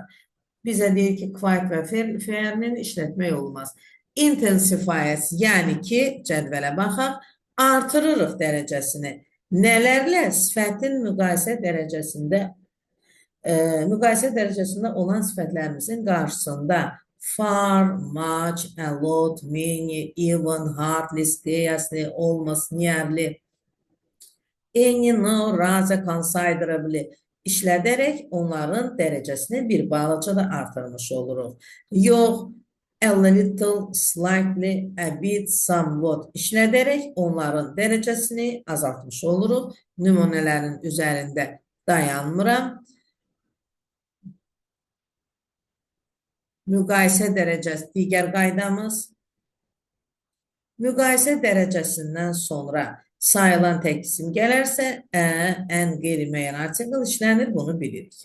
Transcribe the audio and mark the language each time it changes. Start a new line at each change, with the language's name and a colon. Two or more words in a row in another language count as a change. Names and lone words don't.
Azerbaijani: Bizə deyir ki, quite və fairly işlətmək olmaz. Intensifiers, yəni ki, cədvələ baxaq, artırırıq dərəcəsini. Nələrlə? Sifətin müqayisə dərəcəsində olan sifətlərimizin qarşısında
English: far, much, a lot, many, even, hardly, scarcely, almost, nearly, any, no, rather, considerably
Azerbaijani: işlədərək onların dərəcəsini bir balaca da artırmış oluruq. Yox,
English: a little, slightly, a bit, somewhat
Azerbaijani: işlədərək onların dərəcəsini azaltmış oluruq. Nümunələrin üzərində dayanmıram. Müqayisə dərəcəsi, digər qaydamız. Müqayisə dərəcəsindən sonra sayılan tək isim gələrsə, ən qeyri-müəyyən artikl işlənir, bunu bilirik.